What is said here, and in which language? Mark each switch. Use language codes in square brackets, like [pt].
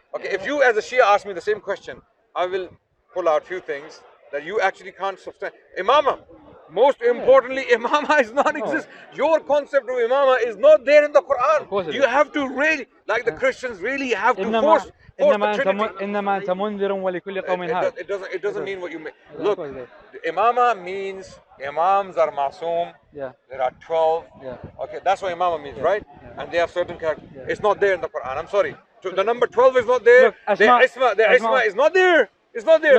[en] Okay, if you as a Shia ask me the same question, I will pull out few things that you actually can't substantiate. Imama. Most importantly, imama is not exist. Your concept of imama is not there in the Quran. You have to really, like the Christians, really have to force the Trinity. [ar] إنما أنت منذر ولكل قوم هاد. [en] It doesn't mean what you mean. Look, imama means imams are masoom. Yeah. There are 12. Yeah. Okay, that's what imama means, right? And they have certain characters. It's not there in the Quran. I'm sorry. The number 12 is not there. Look, The isma is not there. It's not there.